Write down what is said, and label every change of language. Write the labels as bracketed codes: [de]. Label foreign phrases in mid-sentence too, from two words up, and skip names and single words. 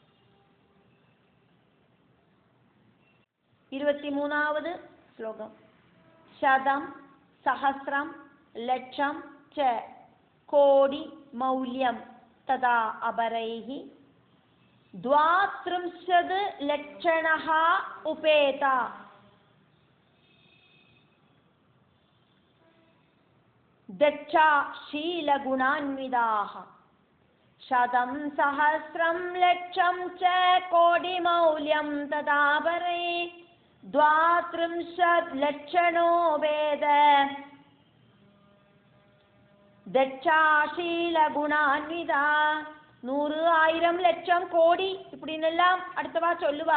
[ta] 23வது ஸ்லோகம். [sa] शतं सहस्रं लक्षं च कोटि मौल्यं तथा अपरैः द्वात्रिंशत् लक्षणः उपेताः. दक्षा शीलगुणान्विदाः शतं सहस्रं लक्षं च कोटिमौल्यं तदापरे द्वात्रिंशत् लक्षणो वेद दक्षाशील गुणान्विता [ta] 100 1000 லட்சம் கோடி இப்படின்னெல்லாம் அடுத்தவா சொல்லுவா.